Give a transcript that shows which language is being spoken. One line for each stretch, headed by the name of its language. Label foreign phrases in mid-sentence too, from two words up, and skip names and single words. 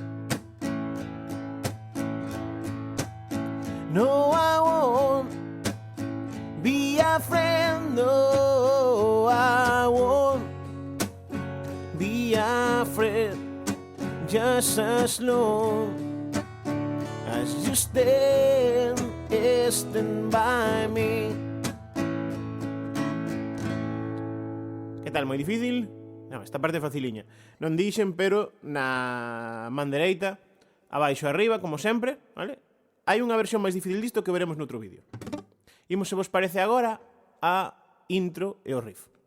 English: No, I won't be afraid. No, I won't be afraid. Just as long as you stand by me.
Galician: Que tal, moi difícil? Non, esta parte é faciliña. Non dixen, pero na man dereita, abaixo e arriba, como sempre, vale? Hai unha versión máis difícil disto que veremos noutro vídeo. Imos, se vos parece agora, a intro e o riff.